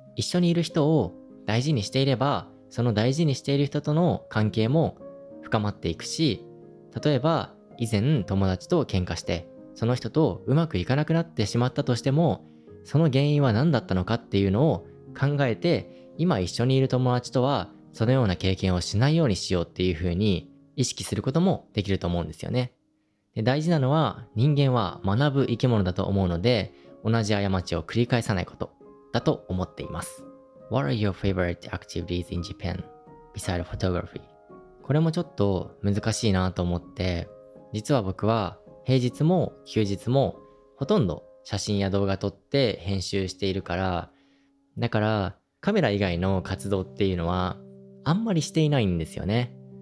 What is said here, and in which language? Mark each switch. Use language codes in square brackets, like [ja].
[ja] 一緒にいる人を大事にしていれば、その大事にしている人との関係も深まっていくし、例えば以前友達と喧嘩して、その人とうまくいかなくなってしまったとしても、その原因は何だったのかっていうのを考えて、今一緒にいる友達とはそのような経験をしないようにしようっていう風に意識することもできると思うんですよね。で、大事なのは人間は学ぶ生き物だと思うので、同じ過ちを繰り返さないことだと思っています。 [en] What are your favorite activities in Japan beside photography? [ja] これもちょっと難しいなと思って、実は僕は平日も休日もほとんど写真や動画撮って編集しているから、だからカメラ以外の活動っていうのはあんまりしていないんですよね。